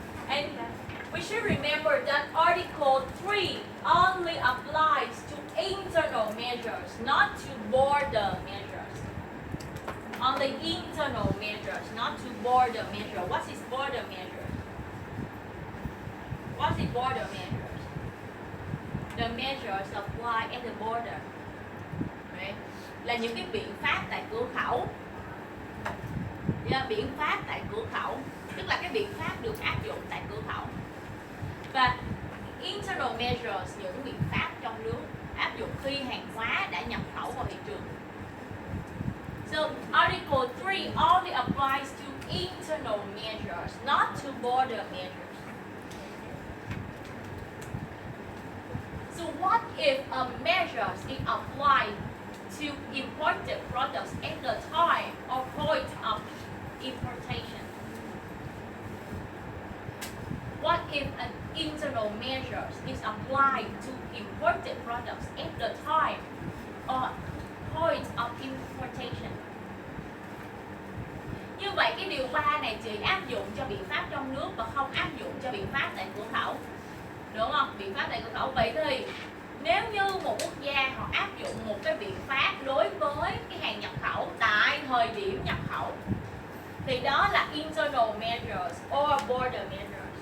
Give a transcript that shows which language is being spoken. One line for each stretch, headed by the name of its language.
English: And we should remember that Article 3 only applies to internal measures, not to border measures. Only internal measures, not to border measure. What is border measure? What is border measures? the measures applied at the border. Right?
Vietnamese: Là những cái biện pháp tại cửa khẩu. Yeah, biện pháp tại cửa khẩu, tức là cái biện pháp được áp dụng tại cửa khẩu. Và internal measures, những biện pháp trong nước áp dụng khi hàng hóa đã nhập khẩu vào thị trường.
English: So Article 3 only applies to internal measures, not to border measures. So what if a measure is applied to imported products at the time or point of importation? What if an internal measure is applied to imported products at the time or point of importation?
Vietnamese: Như vậy cái điều 3 này chỉ áp dụng cho biện pháp trong nước và không áp dụng cho biện pháp tại cửa khẩu. Đúng không? Biện pháp tại cửa khẩu. Vậy thì nếu như một quốc gia họ áp dụng một cái biện pháp đối với cái hàng nhập khẩu tại thời điểm nhập khẩu thì đó là
English: internal measures or border measures.